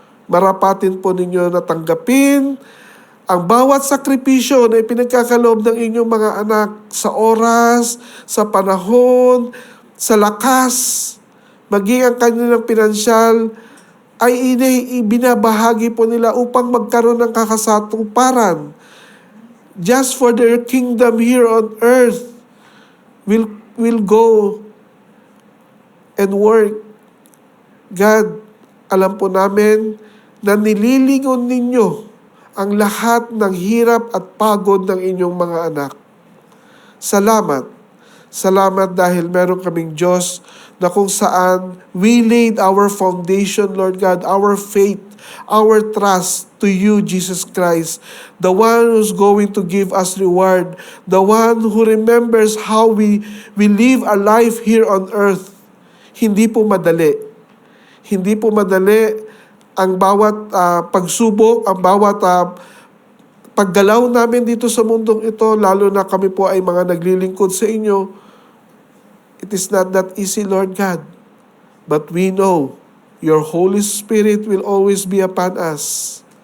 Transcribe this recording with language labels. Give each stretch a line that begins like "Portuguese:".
Filipino: Marapatin po ninyo na tanggapin ang bawat sakripisyo na ipinagkakaloob ng inyong mga anak sa oras, sa panahon, sa lakas, maging ang kanilang pinansyal, ay ibinabahagi po nila upang magkaroon ng kakasatuparan
English: just for their kingdom here on earth will go and work.
Filipino: God, alam po namin na nililingon ninyo ang lahat ng hirap at pagod ng inyong mga anak. Salamat. Salamat dahil meron kaming Diyos na kung saan
English: we laid our foundation, Lord God, our faith, our trust to you, Jesus Christ, the one who's going to give us reward, the one who remembers how we live a life here on earth.
Filipino: Hindi po madali. Hindi po madali ang bawat pagsubok, ang bawat paggalaw namin dito sa mundong ito, lalo na kami po ay mga naglilingkod sa inyo.
English: It is not that easy, Lord God. But we know your Holy Spirit will always be upon us.